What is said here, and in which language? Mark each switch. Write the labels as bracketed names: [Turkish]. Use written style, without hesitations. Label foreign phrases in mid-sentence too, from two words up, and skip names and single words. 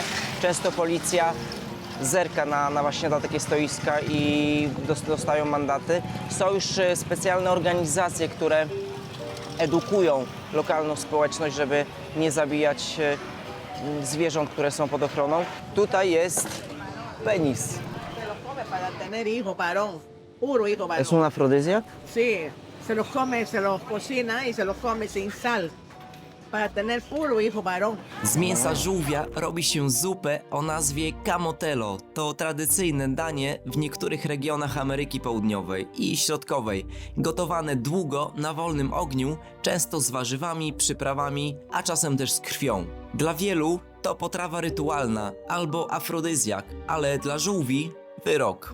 [Polish] Często policja zerka na właśnie na takie stoiska i dostają mandaty. Są już specjalne organizacje, które edukują lokalną społeczność, żeby nie zabijać zwierząt, które są pod ochroną. Tutaj jest penis. [Spanish] Para tener hijo varón, puro hijo varón. Es un afrodisíaco? Sí, se los come, se los cocina y se los come sin sal. Para tener puro hijo varón. [Polish] Z mięsa żółwia robi się zupę o nazwie camotelo. To tradycyjne danie w niektórych regionach Ameryki Południowej i Środkowej. Gotowane długo na wolnym ogniu, często z warzywami, przyprawami, a czasem też z krwią. Dla wielu to potrawa rytualna albo afrodyzjak, ale dla żółwi wyrok.